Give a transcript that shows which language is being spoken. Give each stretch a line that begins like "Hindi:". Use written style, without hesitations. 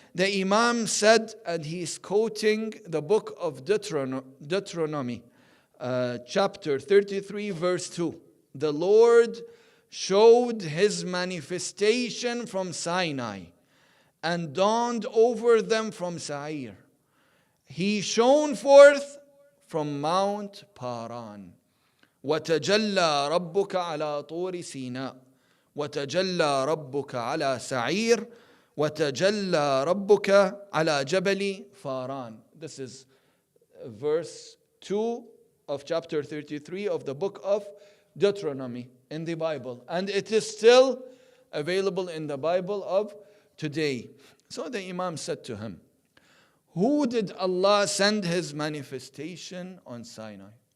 English: The Imam said, and he's quoting the book of Deuteronomy, chapter 33, verse 2. The Lord showed his manifestation from Sinai and dawned over them from Sa'ir. He shone forth from Mount Paran.
Arabic: وتجلى ربك على طور سيناء وتجلى ربك على سعير وتجلى ربك على جبل فاران.
English: This is verse 2 of chapter 33 of the book of Deuteronomy in the Bible. And it is still available in the Bible of today. So the Imam said to him, who did Allah send his manifestation on Sinai?